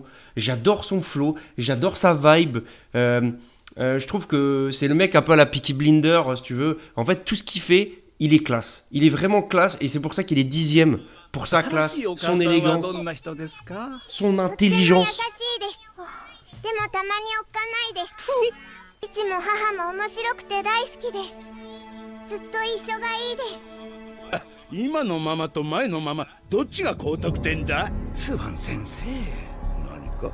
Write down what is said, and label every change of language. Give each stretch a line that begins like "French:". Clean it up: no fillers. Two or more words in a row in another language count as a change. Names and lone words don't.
French: J'adore son flow, j'adore sa vibe. Je trouve que c'est le mec un peu à la Peaky Blinder, si tu veux. En fait, tout ce qu'il fait, il est classe. Il est vraiment classe et c'est pour ça qu'il est 10e. Pour sa classe, son élégance, son intelligence.
Japanese: でもたまにおっかないです。父も母も面白くて大好きです。ずっと一緒がいいです。今のママと前のママどっちが高得点だ？スワン先生、何か